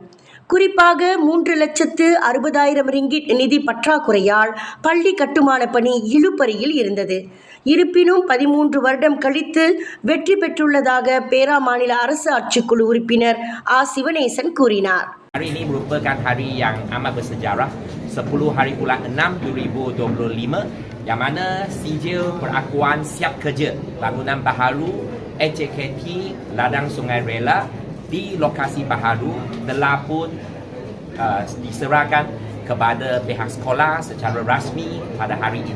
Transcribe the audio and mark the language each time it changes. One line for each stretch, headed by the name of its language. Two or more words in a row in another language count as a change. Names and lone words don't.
Tamil: குறிப்பாக 3,60,000 ரிங்கிட் நிதி பற்றாக்குறையால் பள்ளி கட்டுமான பணி இழுபறியில் இருந்தது. இருப்பினும் 13 வருடம் கழித்து வெற்றி பெற்றுள்ளதாக பேரா மாநில அரசு ஆட்சிக்குழு உறுப்பினர் ஆ சிவனேசன் கூறினார்.
Malay: Hari ini merupakan hari yang amat bersejarah, 10 hari bulan 6 2025, yang mana sijil perakuan siap kerja bangunan baharu HKT Ladang Sungai Rela di lokasi baharu telah pun diserahkan kepada pihak sekolah secara rasmi pada hari ini.